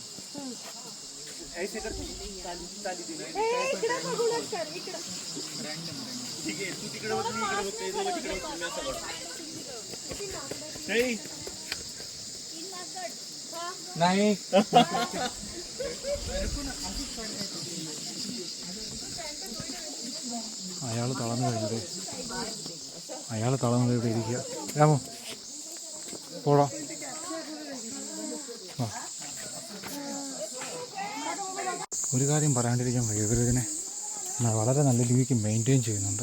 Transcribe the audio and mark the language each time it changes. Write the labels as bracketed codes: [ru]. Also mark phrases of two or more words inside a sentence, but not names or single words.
[mr] ऐसे कर ताली दिली इकडे बघूनच कर, इकडे रैंडम. ठीक आहे, तू तिकडे बघ, मी इकडे बघते, दोघं तिकडे बघतो, मी असं करतो. नाही [ml] അയാൾ തളർന്നു കഴിഞ്ഞത്. അയാൾ തളർന്നത് ഇവിടെ ഇരിക്കുക. രാമോ പോടാ. ഒരു കാര്യം പറയാണ്ടിരിക്കാൻ വയ്യ, ഇവരിതിനെ വളരെ നല്ല രീതിക്ക് മെയിൻറ്റെയിൻ ചെയ്യുന്നുണ്ട്.